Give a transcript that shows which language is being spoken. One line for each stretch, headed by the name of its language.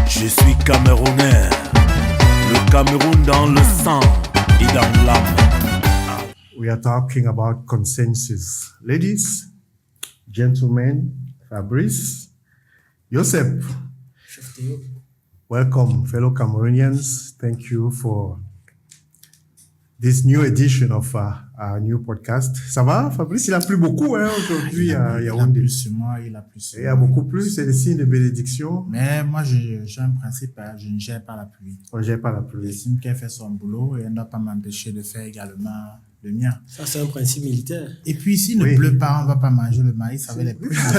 French: suis Camerounais, le Cameroun dans le sang et dans l'âme.
English: We are talking about consensus. Ladies, gentlemen, Fabrice, Joseph, welcome, fellow Cameroonians. Thank you for this new edition of our new podcast.
French: Ça va, Fabrice? Il a plu beaucoup aujourd'hui à Yaoundé. Il a plu sur moi, il a plu sur moi. Il y a beaucoup plus, c'est le signe de bénédiction. Mais moi, j'ai un principe, je ne gère pas la pluie. On ne gère pas la pluie. J'estime qu'elle fait son boulot et elle ne doit pas m'empêcher de faire également le mien. Ça, c'est un principe militaire. Et puis, s'il ne pleut pas, on ne va pas manger le maïs avec les pluies.